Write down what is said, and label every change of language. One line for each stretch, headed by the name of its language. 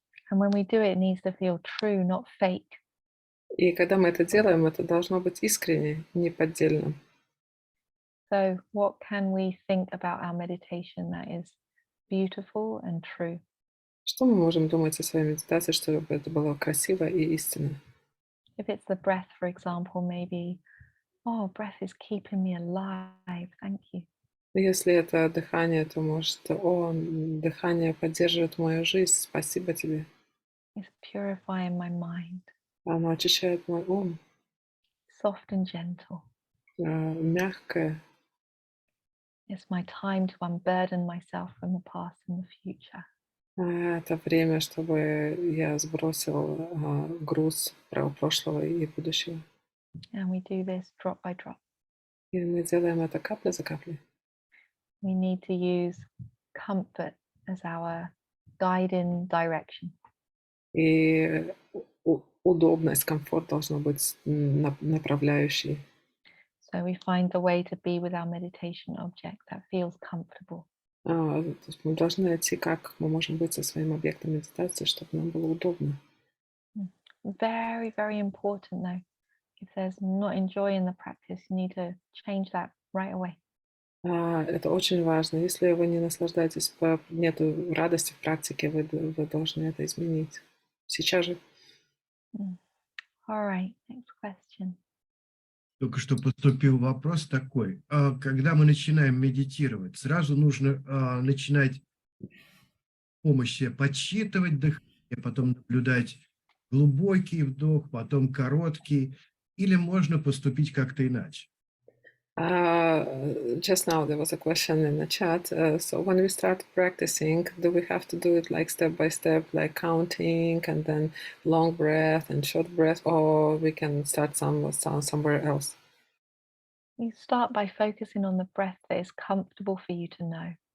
English: And when we do it, it needs to feel true, not fake.
Russian: И когда мы это делаем, это должно быть искренне, не поддельно.
English: So what can we think about our meditation that is beautiful and true?
Russian: Что мы можем думать о своей медитации, чтобы это было красиво и истинно?
English: If it's the breath, for example, maybe, oh, breath is keeping me alive. Thank you.
Russian: Если это дыхание, то может, дыхание поддерживает мою жизнь, спасибо тебе.
English: It's purifying my mind,
Russian: Оно очищает мой ум,
English: soft and gentle.
Russian: мягкое.
English: It's my time to unburden myself from the past and the future.
Russian: Это время, чтобы я сбросил груз прошлого и будущего.
English: And we do this drop by drop.
Russian: И мы делаем это капля за каплей.
English: We need to use comfort as our guiding direction.
Russian: И удобность, комфорт должно быть направляющей.
English: So we find the way to be with our meditation object that feels comfortable.
Russian: То есть мы должны найти, как мы можем быть со своим объектом медитации, чтобы нам было удобно.
English: Very, very important though. If there's not enjoying the practice, you need to change that right away.
Russian: Это очень важно. Если вы не наслаждаетесь, нету радости в практике, вы должны это изменить. Сейчас же.
English: All right, next question.
Russian: Только что поступил вопрос такой. Когда мы начинаем медитировать, сразу нужно начинать с помощью подсчитывать дыхание, потом наблюдать глубокий вдох, потом короткий, или можно поступить как-то иначе?
English: Just now there was a question in the chat. So when we start practicing, do we have to do it like step by step, like counting and then long breath and short breath, or we can start somewhere else? You start by focusing on the breath that is comfortable for you to know.